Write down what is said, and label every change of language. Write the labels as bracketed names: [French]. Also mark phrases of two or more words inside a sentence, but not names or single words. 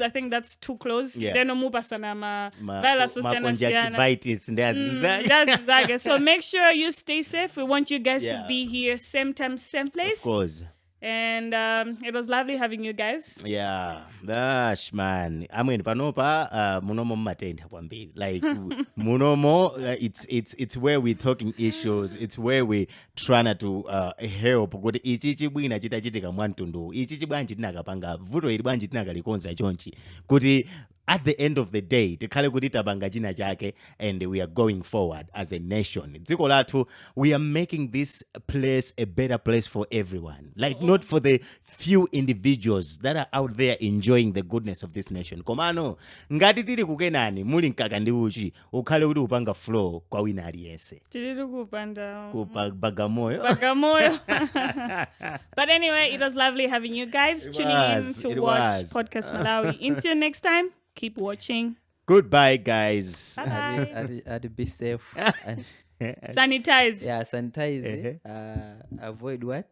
[English] I think that's too close. Then Conjunctivitis. So make sure you stay safe. We want you guys to be here same time, same place. Of course. And it was lovely having you guys. Yeah, gosh, man. I mean, [Nyanja] panopa munomo matenda kwambiri. Like munomo, [English] it's where we're talking issues. It's where we trying to help. [Nyanja] Kuti ichichi bwina chitachitika mwantundu. Ichichi bwanji tinakapanga vuto ili bwanji tinakalikonza chonchi. [English] Kuti at the end of the day, [Nyanja] tikhale kuti tabanga china chake, [English] and we are going forward as a nation. [Nyanja] Dziko lathu, [English] we are making this place a better place for everyone. Like not for the few individuals that are out there enjoying the goodness of this nation. [Nyanja] Komano, ngati tiri kukenani, muli nkaka ndi uchi, ukhale kuti upanga flow kwa wina aliyese. Tiri kupanda. Bagamoyo. [English] But anyway, it was lovely having you guys tuning in to watch Podcast Malawi. Until next time. Keep watching. Goodbye, guys. Bye. I'd be safe. Sanitize. Yeah, sanitize. Avoid what?